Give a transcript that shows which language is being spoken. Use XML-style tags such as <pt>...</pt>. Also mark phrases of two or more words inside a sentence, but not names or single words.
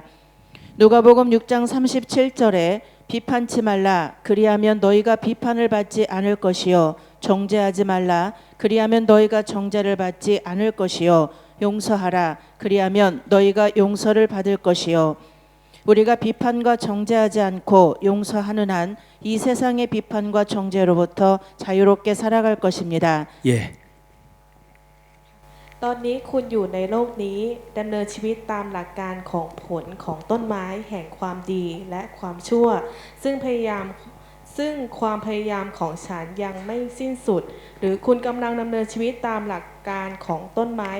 <ko>누가복음 6장 37절에 비판치 말라 그리하면 너희가 비판을 받지 않을 것이요 정죄하지 말라 그리하면 너희가 정죄를 받지 않을 것이요 용서하라 그리하면 너희가 용서를 받을 것이요 우리가 비판과 정죄하지 않고 용서하는 한 이 세상의 비판과 정죄로부터 자유롭게 살아갈 것입니다. 예.</ko> <th>ตอนนี้คุณอยู่ในโลกนี้ดำเนินชีวิตตามหลักการของผลของต้นไม้แห่งความดีและความชั่ว ซึ่งความพยายามของฉันยังไม่สิ้นสุด หรือคุณกำลังดำเนินชีวิตตามหลักการของต้นไม้</th>